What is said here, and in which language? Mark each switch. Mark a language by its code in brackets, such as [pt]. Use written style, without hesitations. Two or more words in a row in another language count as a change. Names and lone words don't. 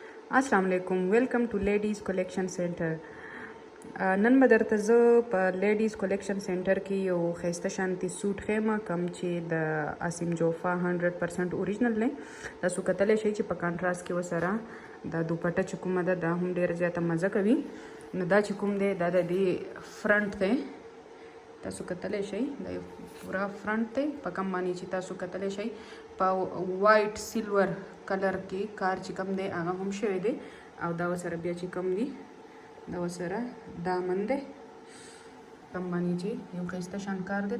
[ar] السلام عليكم, [en] welcome to Ladies Collection Center. [ps] नन به درته زه په لیډیز کلیکشن سنټر کې یو ښایسته شانتي سوټ ښیم کوم چې د اسیم جوفا 100% اوریجنل دی. تاسو کتلی شئ چې په کانټراست کې ورسره د دوپټه چې کومه ده دا هم ډېره زیاته مزه کوي. نو دا چې کوم دی دا د دې فرنټ دی، تاسو کتلی شئ دا یو پورا فرنټ دی په کوم باندې چې تاسو کتلی شئ په [en] white silver color [ps] کې کار چې کوم دی هغه هم شوی دی او دا ورسره بیا چې کوم دی دا ورسره دامن دی کوم باندې چې یو ښایسته شان کار دی.